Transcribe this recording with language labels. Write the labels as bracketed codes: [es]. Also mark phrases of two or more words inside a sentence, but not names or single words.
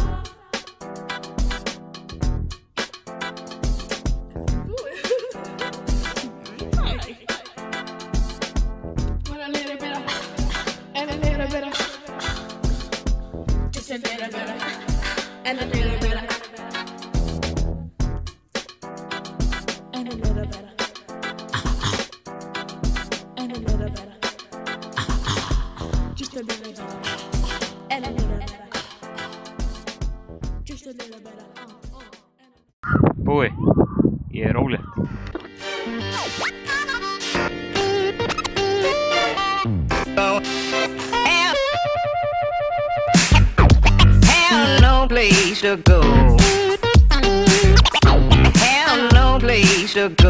[en] Want a little bit of, and a little bit of, just a little bit of, and a little bit of, and a little bit of, and a little bit of, just a little bit of, and a little bit of, just a little bit of. [is] Búi, ég ólétt. [en] Have no place to go. Have no place to go.